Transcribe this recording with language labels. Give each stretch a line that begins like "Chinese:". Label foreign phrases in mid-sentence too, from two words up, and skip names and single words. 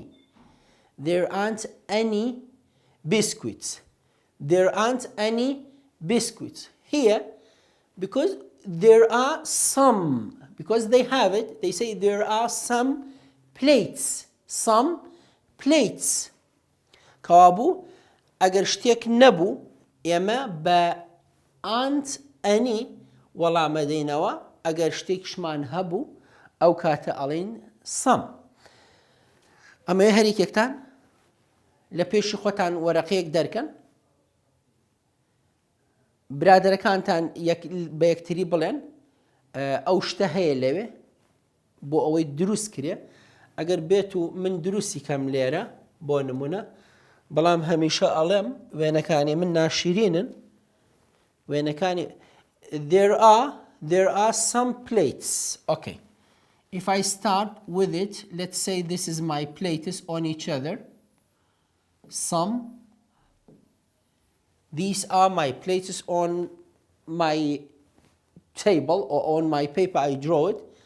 English: There aren't any biscuits. There aren't any biscuits. Here, because there are some, because they have it, they say there are some plates. Some plates.
Central Kurdish: کەوابوو ئەگەر شتێک نەبوو ئێمە بە
English: aren't any
Central Kurdish: وەڵامە دەینەوە، ئەگەر شتێکشمان هەبوو ئەو کاتە ئەڵێن some. ئەمەیە هەریکێکتان لە پێشی خۆتان وەرەقەیەک دەرکەن، برادەرەکانتان بە یەکتری بڵێن ئەو شتە هەیە لەوێ بۆ ئەوەی دروست کرێ. ئەگەر بێت و من دروستی کەم لێرە بۆ نمونە، بەڵام هەمیشە ئەڵێم وێنەکانی من ناشیرینن، وێنەکانی
English: there are some plates. If I start with it, let's say this is my plates on each other. These are my plates on my table or on my paper I draw it.